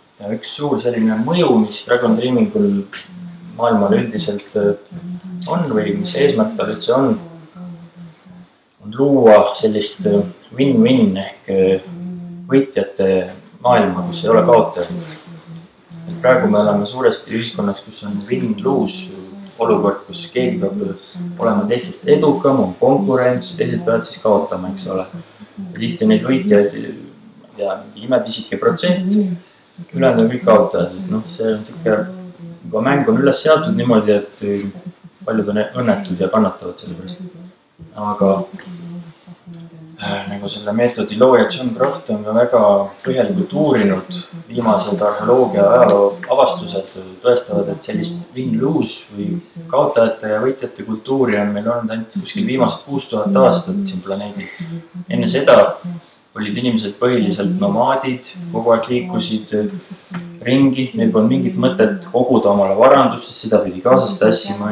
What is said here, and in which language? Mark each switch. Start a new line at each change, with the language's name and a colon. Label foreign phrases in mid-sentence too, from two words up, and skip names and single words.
Estonian: ja üks suur selline mõju, mis Dragon Dreamingul maailmal üldiselt on või mis eesmärk tal üldse on luua sellist win-win ehk võitjate maailma, kus ei ole kaotajaid. Praegu me oleme suuresti ühiskonnas, kus on win-lose olukord, kus keegi peab olema teistest edukam, on konkurents, teised peavad siis kaotama, eks ole. Ja tihti neid võitjaid ja imepisike protsent, ülejäänud on kõik kaotajad. No, see on siuke, juba mäng on üles seatud niimoodi, et paljud on õnnetud ja kannatavad selle pärast. Aga nagu selle meetodi looja John Croft on ka väga põhjalikult uurinud, viimased arheoloogia ajaloo avastused tõestavad, et sellist win-lose või kaotajate ja võitjate kultuuri on meil olnud ainult kuskil viimased 6000 aastat siin planeedil. Enne seda olid inimesed põhiliselt nomaadid, kogu aeg liikusid ringi, neil polnud mingit mõtet koguda omale varandustest, seda pidi kaasas tassima.